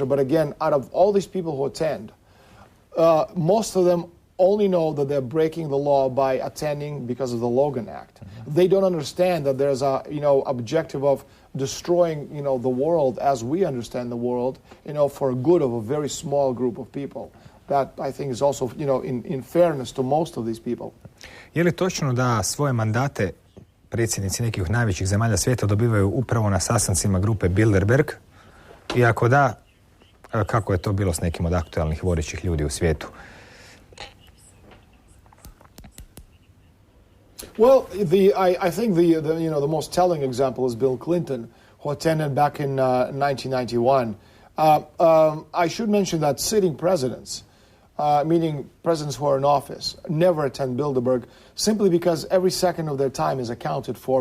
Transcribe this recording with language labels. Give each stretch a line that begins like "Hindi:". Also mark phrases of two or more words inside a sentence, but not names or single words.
English: But again, out of all these people who attend, most of them only know that they're breaking the law by attending because of the Logan Act. They don't understand that there's a objective of destroying the world as we understand the world for a good of a very small group of people. That I think is also in fairness to most of these people.
Croatian: Je li točno da svoje mandate predsjednici nekih najvećih zemalja svijeta dobivaju upravo na sastancima grupe Bilderberg? I ako da, kako je to bilo s nekim od aktualnih vodećih ljudi u svijetu?
English: Well, I think the most telling example is Bill Clinton, who attended back in 1991. I should mention that sitting presidents, meaning presidents who are in office, never attend Bilderberg simply because every second of their time is accounted for.